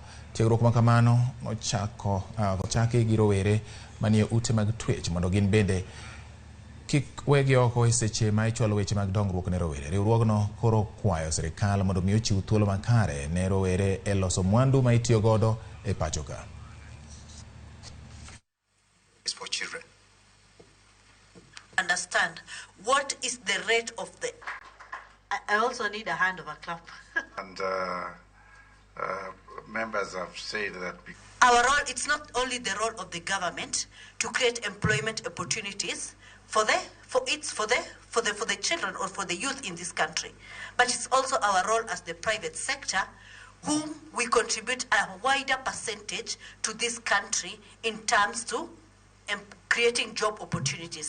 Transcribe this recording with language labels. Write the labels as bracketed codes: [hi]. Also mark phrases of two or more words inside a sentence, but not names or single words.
[luo] Tiegruok ma kamano ochaki gi rowere manie ute mag twech mondo gin bende kik wegi oko e seche ma ichwalo weche mag dongruok ne rowere. Riwruogno koro kwayo sirikal mondo mi ochiw thuolo makare ne rowere e loso mwandu ma itiyo godo e pacho ka. [en] For children. Understand what is the rate of the. I also need a hand of a clap. And members have said that our role, it's not only the role of the government to create employment opportunities for the children or for the youth in this country, but it's also our role as the private sector, whom we contribute a wider percentage to this country in terms to creating job opportunities.